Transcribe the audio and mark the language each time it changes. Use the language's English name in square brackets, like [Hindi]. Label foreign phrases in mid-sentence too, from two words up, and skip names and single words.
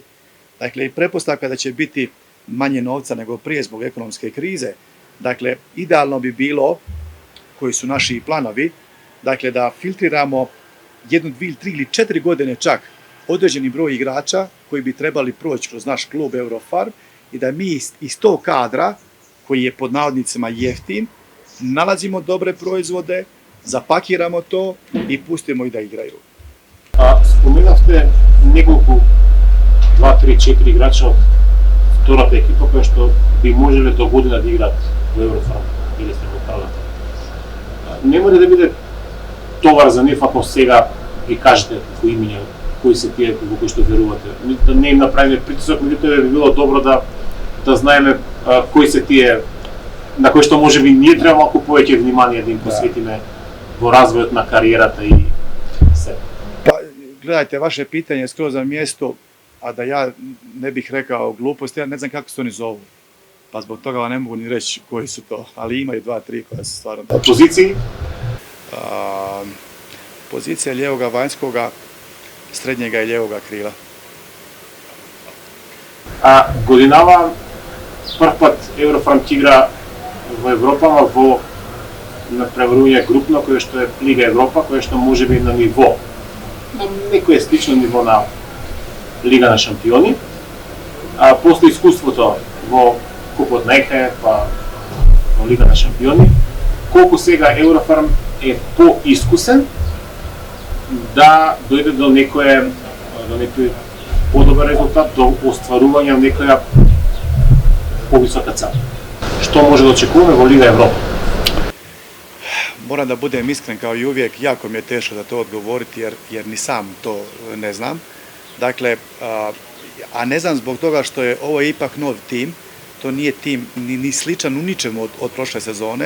[Croatian] Dakle, i pretpostavka da će biti manje novca nego prije zbog ekonomske krize, dakle, idealno bi bilo, koji su naši planovi, dakle, da filtriramo 1, 2, 3 ili 4 godine čak određeni broj igrača koji bi trebali proći kroz naš klub Eurofarm i da mi iz tog kadra, koji je pod navodnicima jeftin, nalazimo dobre proizvode, zapakiramo to i pustimo ih da igraju. [Macedonian] Споменавте неколико 2, 3, 4 играча од втората екипа, која што би можеле до година да играат во Еврофарм или сте во правата. Нема ли да биде товар за нив ако сега ги кажете кои имиња, кои се тие во кои што верувате? Да не им направиме притисок, меѓутоа би било добро да знаеме кои се тие на кои што можеби ние треба малку повеќе внимание да им посветиме во развојот на кариерата и се. [Croatian] Pa, gledajte, vaše pitanje je skroz na mjestu, a da ja ne bih rekao gluposti, ja ne znam kako se oni zovu. Pa zbog toga vam ne mogu ni reći koji su to, ali imaju 2, 3 koja su stvarno... Poziciji? Pozicija lijevoga vanjskoga, srednjega i lijevoga krila. [Macedonian] A годинава прв пат Еврофарм игра во Европа во надпреварување групно, кое што е Лига Европа, кое што можеби на ниво, на некое слично ниво на Лига на шампиони, а после искуството во Купот на ЕХЕ, па во Лига на шампиони, колку сега Еврофарм е поискусен да дојде до некој подобар резултат, до остварување на некоја повисока цел. Што може да очекуваме во Лига Европа? [Croatian] Moram da budem iskren kao i uvijek, jako mi je teško da to odgovoriti jer ni sam to ne znam. Dakle, a ne znam zbog toga što je ovo ipak nov tim, to nije tim ni sličan u ničemu od prošle sezone.